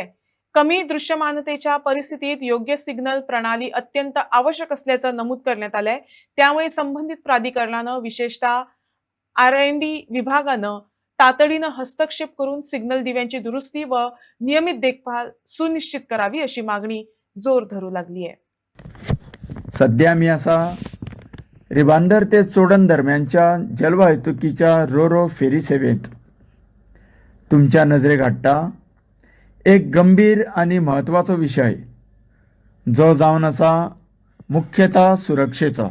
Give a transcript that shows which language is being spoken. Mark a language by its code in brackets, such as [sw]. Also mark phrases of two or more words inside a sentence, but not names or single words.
[mr] कमी दृश्यमानतेच्या परिस्थितीत योग्य सिग्नल प्रणाली अत्यंत आवश्यक असल्याचं नमूद करण्यात आलंय. त्यामुळे संबंधित प्राधिकरणानं विशेषतः R&D विभागानं तातडीनं हस्तक्षेप करून सिग्नल दिव्यांची दुरुस्ती व नियमित देखभाल सुनिश्चित करावी अशी मागणी जोर धरू लागली आहे. [kok] सध्या मी असा रिबांदर ते चोडण दरम्यानच्या जलवाहतुकीच्या रोरो फेरी सेवेत तुमच्या नजरेक हाडटा एक गंभीर आणि महत्वाचो विषय जो जावन आसा मुख्यतः सुरक्षेचो.